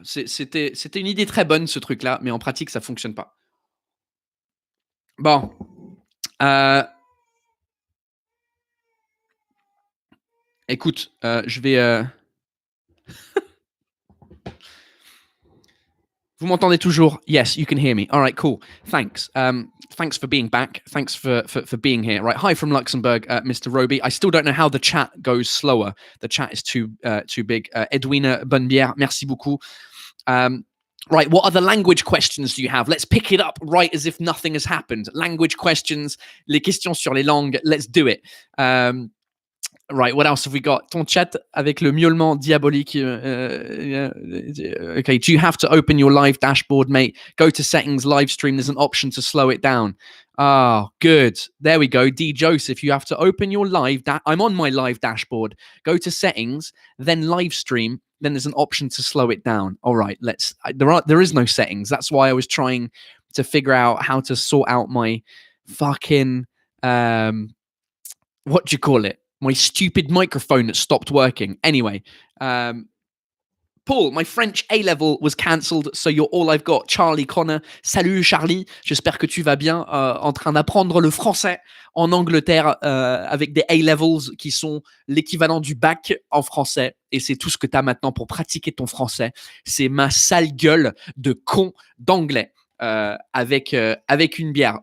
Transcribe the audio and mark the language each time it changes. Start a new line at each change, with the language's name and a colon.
French: C'était une idée très bonne, ce truc-là, mais en pratique, ça fonctionne pas. Bon. Écoute, je vais... Vous m'entendez toujours?
English: Yes, you can hear me. All right, cool. Thanks. Thanks for being back. Thanks for being here. Right. Hi from Luxembourg, Mr. Roby. I still don't know how the chat goes slower. The chat is too big. Edwina Bonnebière,
French: merci beaucoup.
English: Right, what other language questions do you have? Let's pick it up right as if nothing has happened. Language questions,
French: les questions sur les langues.
English: Let's do it. Right, what else have we got?
French: Ton chat avec le miaulement diabolique.
English: Okay, do you have to open your live dashboard, mate? Go to settings, live stream. There's an option to slow it down. Ah, good. There we go. D. Joseph, you have to open your live. I'm on my live dashboard. Go to settings, then live stream. Then there's an option to slow it down. All right, there is no settings. That's why I was trying to figure out how to sort out my fucking, what do you call it? My stupid microphone that stopped working. Anyway, Paul, my French A-level was cancelled, so you're all I've got.
French: Charlie Connor, salut Charlie, j'espère que tu vas bien, en train d'apprendre le français en Angleterre avec des A-levels qui sont l'équivalent du bac en français. Et c'est tout ce que tu as maintenant pour pratiquer ton français. C'est ma sale gueule de con d'anglais avec une bière.